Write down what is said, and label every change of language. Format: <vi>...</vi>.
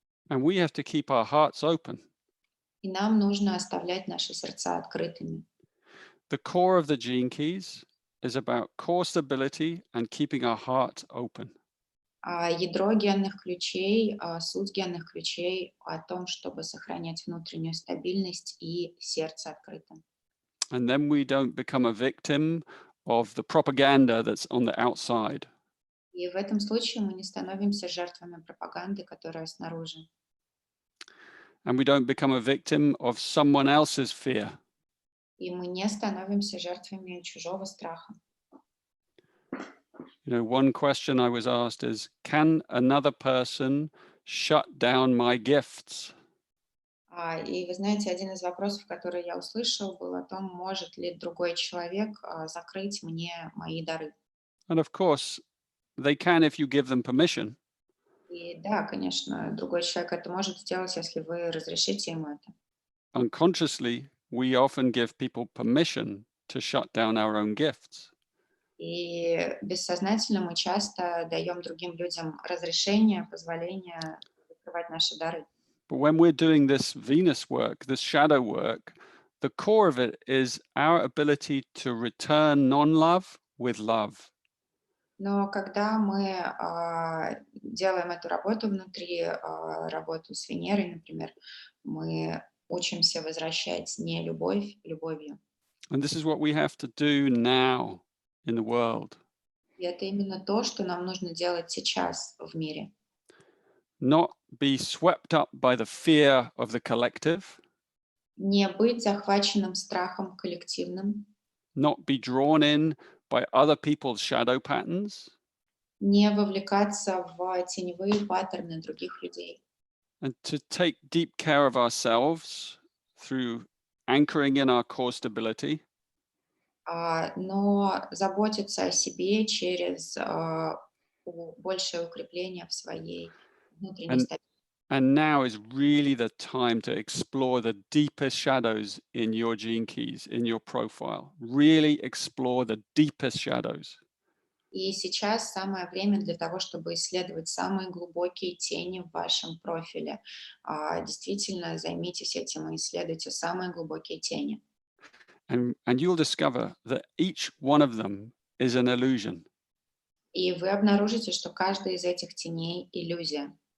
<en>And we have to keep our hearts open.</en> <ru>И нам нужно оставлять наши сердца открытыми.</ru> <en>The core of the gene keys is about core stability and keeping our heart open.</en> <ru>Ядро генных ключей, суть генных ключей о том, чтобы сохранять внутреннюю стабильность и сердце открытым.</ru> <en>And then we don't become a victim of the propaganda that's on the outside.</en> <ru>И в этом случае мы не становимся жертвами пропаганды, которая снаружи.</ru> <en>And we don't become a victim of someone else's fear.</en> <ru>И мы не становимся жертвами чужого страха.</ru> <en>You know, one question I was asked is, can another person shut down my gifts?</en> <ru>И вы знаете, один из вопросов, который я услышал, был о том, может ли другой человек закрыть мне мои дары.</ru> <en>And of course, they can if you give them permission.</en> <ru>И да, конечно, другой человек это может сделать, если вы разрешите ему это.</ru> <en>Unconsciously, we often give people permission to shut down our own gifts.</en> <ru>И бессознательно мы часто даем другим людям разрешение, позволение закрывать наши дары.</ru> <en>But when we're doing this Venus work, this shadow work, the core of it is our ability to return non-love with love.</en> <ru>Но когда мы делаем эту работу внутри, работу с Венерой, например, мы учимся возвращать не любовь любовью.</ru> <en>And this is what we have to do now in the world.</en> <ru>И это именно то, что нам нужно делать сейчас в мире.</ru> <en>Not be swept up by the fear of the collective,</en> <ru>Не быть захваченным страхом коллективным,</ru> <en>not be drawn in by other people's shadow patterns,</en> <ru>не вовлекаться в теневые паттерны других людей.</ru> <en>and to take deep care of ourselves through anchoring in our core stability,</en> <ru>Но заботиться о себе через большее укрепление в своей внутренней стабильности.</ru> <en>and now is really the time to explore the deepest shadows in your gene keys, in your profile. Really explore the deepest shadows.</en> <ru>И сейчас самое время для того, чтобы исследовать самые глубокие тени в вашем профиле. Действительно, займитесь этим и исследуйте самые глубокие тени.</ru> <en>And you'll discover that each one of them is an illusion.</en> <ru>И вы обнаружите, что каждая из этих теней — иллюзия.</ru>